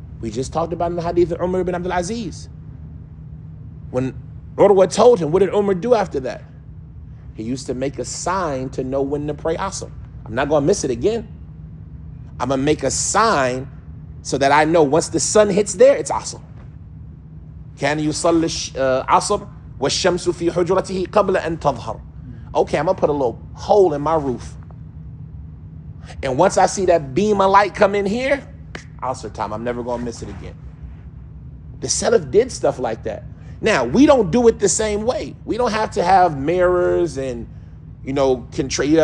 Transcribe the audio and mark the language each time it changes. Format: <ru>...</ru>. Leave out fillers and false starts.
<en>We just talked about in the hadith of Umar ibn Abdul Aziz. When Urwa told him, what did Umar do after that? He used to make a sign to know when to pray Asr. I'm not going to miss it again. I'm going to make a sign so that I know once the sun hits there, it's Asr.</en> <ar>كان يصلي العصر والشمس في حجرته قبل أن تظهر.</ar> <en>Okay, I'm going to put a little hole in my roof. And once I see that beam of light come in here, Asr time, I'm never going to miss it again. The Salaf did stuff like that. Now, we don't do it the same way. We don't have to have mirrors and, control.</en>